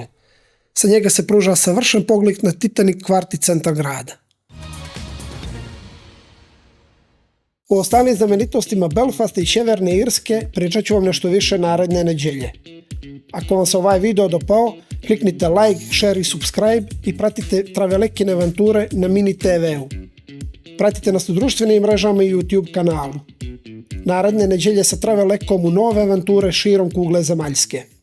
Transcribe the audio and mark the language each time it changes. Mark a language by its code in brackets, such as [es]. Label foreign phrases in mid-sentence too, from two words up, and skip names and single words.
[bs] Sa njega se pruža savršen pogled na Titanic kvart i centar grada. O ostalim znamenitostima Belfasta i Sjeverne Irske pričat ću vam nešto više naredne nedjelje. Ako vam se ovaj video dopao, kliknite [en] like, share [bs] i subscribe i pratite Travelekine avanture na Mini TV-u. Pratite nas u društvenim mrežama i YouTube kanalu. Naredne nedjelje sa Travelekom u nove avanture širom kugle zemaljske.